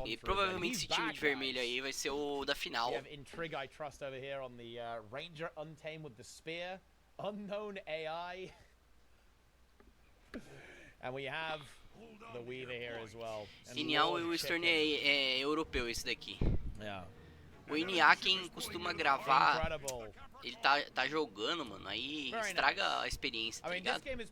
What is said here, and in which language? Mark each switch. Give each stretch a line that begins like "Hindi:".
Portuguese: E provavelmente esse time de vermelho aí vai ser o da final.
English: We have Intrigue I Trust over here on the Ranger Untamed with the Spear. Unknown AI. And we have the Weaver here as well.
Portuguese: Genial, o Eastern é europeu esse daqui.
English: Yeah.
Portuguese: O NA, quem costuma gravar, ele tá jogando, mano, aí estraga a experiência, tá ligado?